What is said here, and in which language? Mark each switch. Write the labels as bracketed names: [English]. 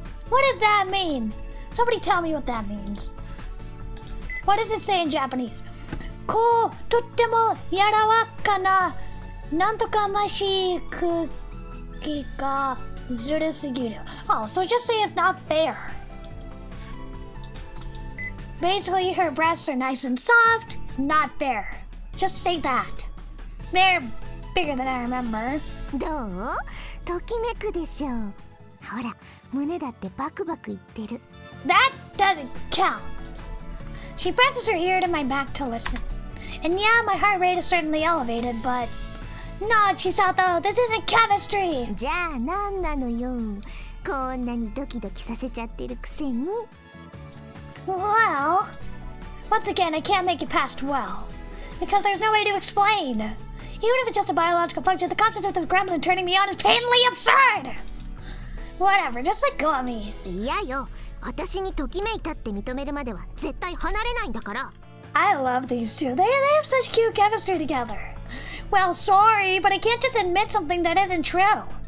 [English] What does that mean? Somebody tell me what that means. What does it say in Japanese? [Japanese] こう、とっても柔らかな、なんとかましい空気がずるすぎる。 [English] Oh, so just say it's not fair. Basically, her breasts are nice and soft. It's not fair. Just say that. They're bigger than I remember. [Japanese] どう？ときめくでしょう。ほら、胸だってバクバクいってる。 [English] That doesn't count. She presses her ear to my back to listen. And yeah, my heart rate is certainly elevated, but... No, Chisato, this isn't chemistry! [Japanese] じゃあ何なのよ。こんなにドキドキさせちゃってるくせに。 [English] Well... Once again, I can't make it past well. Because there's no way to explain. Even if it's just a biological function, the concept of this gremlin turning me on is painfully absurd! Whatever, just let go of me. [Japanese] いやよ。私にときめいたって認めるまでは絶対離れないんだから。 [English] I love these two. They have such cute chemistry together. Well, sorry, but I can't just admit something that isn't true.